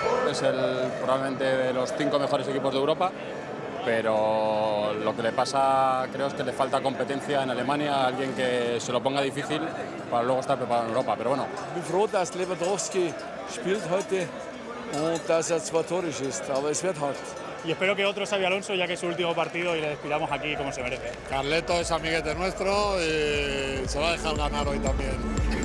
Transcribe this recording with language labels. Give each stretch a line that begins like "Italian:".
Spanish: Es probablemente de los 5 mejores equipos de Europa, pero lo que le pasa creo es que le falta competencia en Alemania, alguien que se lo ponga difícil para luego estar preparado en Europa, pero bueno.
German: Ich bin froh, dass Lewandowski spielt heute und dass 2 Tore schießt, aber es wird hart.
Spanish: Y espero que otro Xabi Alonso, ya que es su último partido, y le despidamos aquí como se merece. Carleto es amiguete nuestro y se va a dejar ganar hoy también.